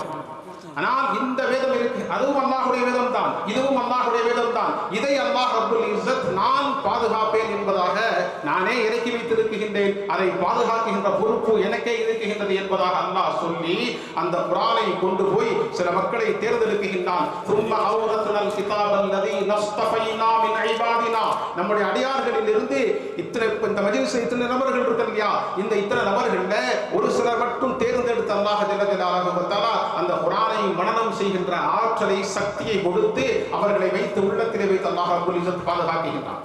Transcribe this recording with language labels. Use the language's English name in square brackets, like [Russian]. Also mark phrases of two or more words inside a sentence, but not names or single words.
[Tamil] ஆனால் இந்த வேதம் இருக்கு, அதுவும் அல்லாஹ்வுடைய வேதம் தான், இதுவும் அல்லாஹ்வுடைய வேதம் தான். இதை அல்லாஹ் [Arabic] رب العزة [Tamil] நான் பாதுகாப்பேன் என்பதாக நானே இறக்கி வைத்திருக்கின்றேன், அதை பாதுகாக்கின்ற பொறுப்பு எனக்கே இருக்கின்றது என்பதாக அல்லாஹ் சொல்லி அந்த குர்ஆனை கொண்டு போய் சில மக்களை தேர்ந்தெடுக்கின்றான். [Arabic] ثم أورثنا الكتاب الذي نصطفينا من عبادنا. [Tamil] நம்முடைய அடியார்களில் இருந்து இந்த மஜ்லிஸ்ல இத்தனை நபர்கள் இருக்காங்க இல்லையா, இந்த இத்தனை நபர்கள்ல ஒரு சிலர் மட்டும் தேர்ந்தெடுத்து அல்லாஹ் [Arabic] جل جلاله تعالى [Tamil] அந்த குர்ஆனை மனனம் செய்கின்ற ஆற்றலை சக்தியை கொடுத்து அவர்களை வைத்து உள்ளத்திலே வைத்து அல்லாஹ் [Arabic] رب العزة [Tamil] பாதுகாக்கின்றான்.